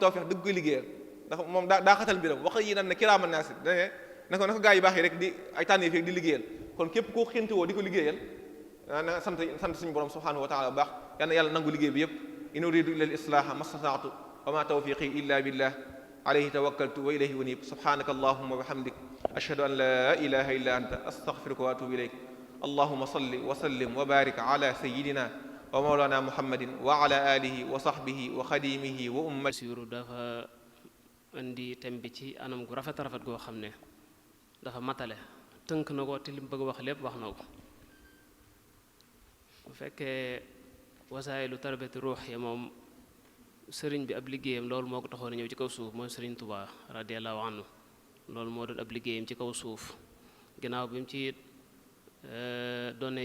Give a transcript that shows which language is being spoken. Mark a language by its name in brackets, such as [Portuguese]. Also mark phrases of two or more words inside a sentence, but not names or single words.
[Wolof] tawfeex dëgg koy liggéeyal ndax moom daa xatal mbiram wax yi nan ne kiraaman naasi dane na ko gaa yu baax yi rek di ay tànniif rek di liggéeyal kon képp koo xéntewoo di ko liggéeyal na sant suñu borom [Arabic] سبحانه وتعالى [Wolof] bu baax yal na yàlla nangu liggéey bi yëpp [Arabic] إن أريد إلا الإصلاح ما استطعت وما توفيقي إلا بالله عليه توكلت وإليه أنيب سبحانك اللهم وبحمدك أشهد أن لا إله إلا أنت أستغفرك وأتوب إليك اللهم صل وسلم وبارك على سيدنا ومولانا محمد وعلى آله وصحبه وخادمه وأمته [Wolof] siru dafa indi thème bi ci anam gu rafet goo xam ne dafa matale tënk na ko te li mu bëgg wax lépp wax na ko bu fekkee [Arabic] وسائل تربية [Wolof] ruux yi moom sëriñ bi ab liggéeyam loolu moo ko taxoon a ñëw ci kaw suuf mooy sëriñ Tuubaa [Arabic] رضي الله عنه [Wolof] loolu moo doon ab liggéeyam ci kaw suuf ginnaaw bi mu ci doone